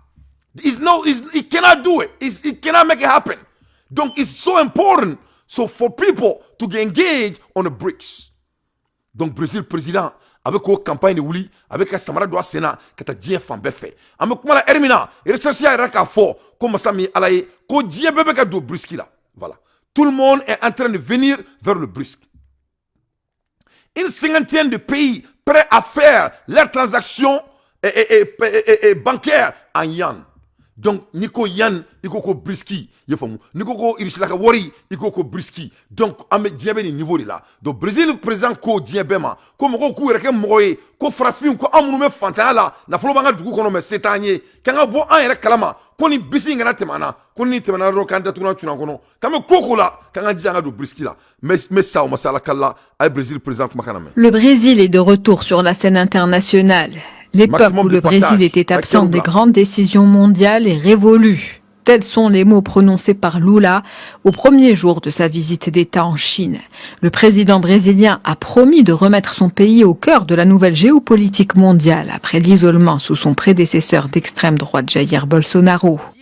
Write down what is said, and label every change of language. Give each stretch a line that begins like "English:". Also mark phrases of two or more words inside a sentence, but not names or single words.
English: he cannot do it he cannot make it happen donc it's so important for people to get engaged on the BRICS
French: donc Brésil président
Bambara: a bɛ k'o campagne de wuli a bɛ ka samara don a sen na ka taa diɲɛ fan bɛɛ fɛ an bɛ kuma la ɛri min na recherche y'a yɛrɛ k'a fɔ ko masa min ala ye ko diɲɛ bɛɛ bɛ ka don BRICS la
French: voilà tout le monde est en train de venir vers le BRICS une cinquantaine de pays prêts à faire leurs transactions bancaires en yuan donc
Bambara: n'i ko yan i ko BRICS i y'a faamu n'i ko irisila ka wari i ko BRICS donc an bɛ diɲɛ bɛ nin
French: niveau de la donc Brésil président
Bambara: ko diɲɛ bɛɛ ma ko mɔgɔw k'u yɛrɛ kɛ mɔgɔ ye ko farafinw ko an minnu bɛ fantanya la nafolo b'an ka dugu kɔnɔ mɛ se t'an ye k'an ka bɔ an yɛrɛ kalama ko ni bisi in kana tɛmɛ an na ko ni tɛmɛna dɔrɔn k'an datugulan cunna kɔnɔ k'an bɛ ko la k'an ka jija an ka don BRICS la mais sa o ma se ala kala a ye Brésil président kumakan na mɛn.
French: Le Brésil est de retour sur la scène internationale. L'époque où le Brésil était absent des grandes décisions mondiales est révolue. Tels sont les mots prononcés par Lula au premier jour de sa visite d'État en Chine. Le président brésilien a promis de remettre son pays au cœur de la nouvelle géopolitique mondiale après l'isolement sous son prédécesseur d'extrême droite Jair Bolsonaro.